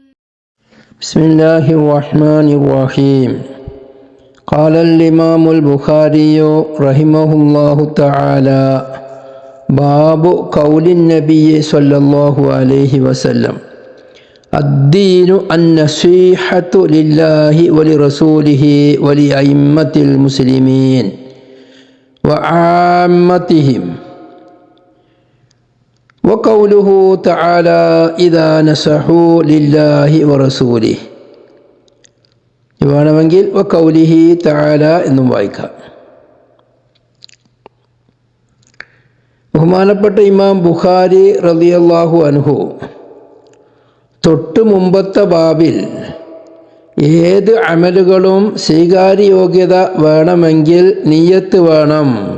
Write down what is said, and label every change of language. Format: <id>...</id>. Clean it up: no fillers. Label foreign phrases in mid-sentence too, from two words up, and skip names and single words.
<ar>بسم الله الرحمن الرحيم قال الإمام البخاري رحمه الله تعالى باب قول النبي صلى الله عليه وسلم الدين النصيحة لله ولرسوله ولأئمة المسلمين وعامتهم وقوله تعالى إذا نصحوا لله ورسوله വേണമെങ്കിൽ وقوله تعالى</ar> <ml>എന്നും വായിക്കാം. ബഹുമാനപ്പെട്ട ഇമാം ബുഖാരി</ml> <ar>رضي الله عنه</ar> <ml>തൊട്ട് മുമ്പത്തെ ബാബിൽ ഏത് അമലുകളും സ്വീകാര്യയോഗ്യത വേണമെങ്കിൽ നിയ്യത്ത് വേണം,</ml>